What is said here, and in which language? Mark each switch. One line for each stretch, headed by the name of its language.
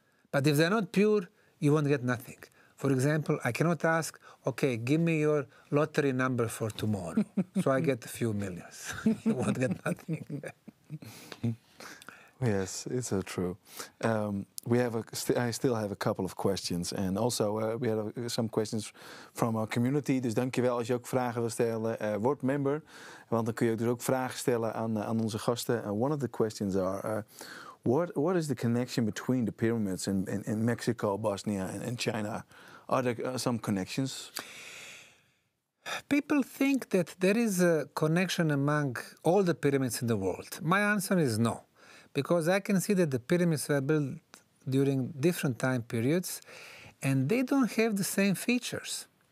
English: But if they're not pure, you won't get nothing. For example, I cannot ask, okay, give me your lottery number for tomorrow. So I get a few millions. You won't get nothing. Yes, it's so true. I still have a couple of questions. And also, we have some questions from our community.
Dutch: Dus dankjewel als je ook vragen wil stellen. Word member, want dan kun je dus ook vragen stellen aan onze gasten.
English: One of the questions are, what is the connection between the pyramids in Mexico, Bosnia and China? Are there some connections? People think that there is a connection among all the pyramids in the world. My answer is no. Because I can see that the pyramids were built during different time periods, and they don't have the same features.